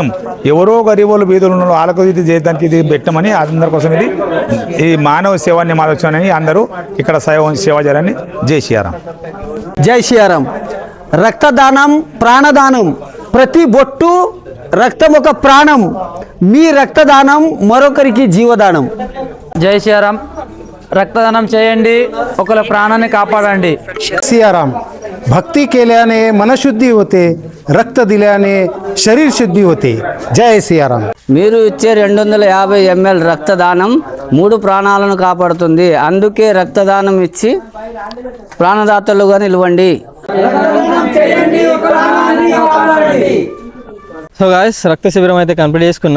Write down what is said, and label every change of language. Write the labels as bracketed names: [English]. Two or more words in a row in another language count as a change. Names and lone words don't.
[Telugu] ఎవరో గరీబులు బీదులు ఉన్న వాళ్ళకు ఇది చేయడానికి ఇది పెట్టమని అందరి కోసం ఇది ఈ మానవ సేవాన్ని మాధవని అందరూ ఇక్కడ సేవ చేయాలని జై శ్రీరామ్. జై శ్రీరామ్. రక్తదానం ప్రాణదానం, ప్రతి బొట్టు రక్తం ఒక ప్రాణం, మీ రక్తదానం మరొకరికి జీవదానం. జై శ్రీరామ్. रक्तदान చేయండి, ఒకల ప్రాణాన్ని కాపాడండి. [Marathi] सियाराम. भक्ती केल्याने मनशुद्धी होते, रक्त दिल्याने शरीर शुद्धी होते. जय सियाराम. [Telugu] మీరు ఇచ్చే 250 ml రక్తదానం 3 ప్రాణాలను కాపాడుతుంది. అందుకే రక్తదానం ఇచ్చి ప్రాణదాతలుగా నిలవండి. [English] so guys, [Telugu] రక్త శిబిరం అయితే కంప్లీట్ చేసుకున్నాం.